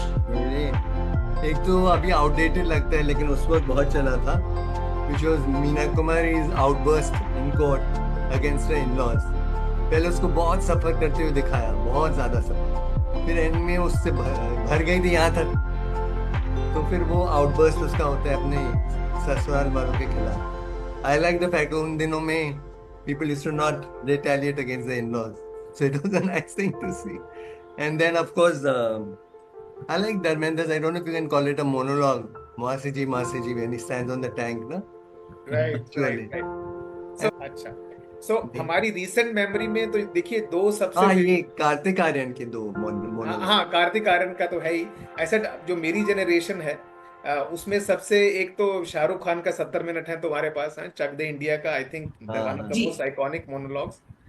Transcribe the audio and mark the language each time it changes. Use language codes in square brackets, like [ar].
[hi] मेरे एक तो अभी आउटडेटेड लगता है लेकिन उस वक्त बहुत चला था, [en] which was [hi] Meena कुमारी's [en] outburst in court against her in-laws. [hi] पहले उसको बहुत सफर करते हुए दिखाया, बहुत ज्यादा सफर, फिर एंड में उससे भर गई थी यहाँ तक, तो फिर वो आउटबर्स्ट उसका होता है अपने ससुराल वालों के खिलाफ। [en] I like the fact [hi] उन दिनों में [en] people used to not retaliate against the in-laws, so it was a nice thing to see. And then of course I like Dharmendra's, I don't know if you can call it a monologue, Maasi ji when he stands on the tank, no? Right. [hi] So अच्छा, so हमारी recent memory में तो देखिए 2 सबसे ये कार्तिक आर्यन के 2 monologue। हाँ, कार्तिक आर्यन का तो है ही। ऐसा जो मेरी जनरेशन है उसमें सबसे एक तो शाहरुख खान का 70 मिनट है तुम्हारे पास, है चक दे इंडिया का, [en] I think one of the most iconic monologues.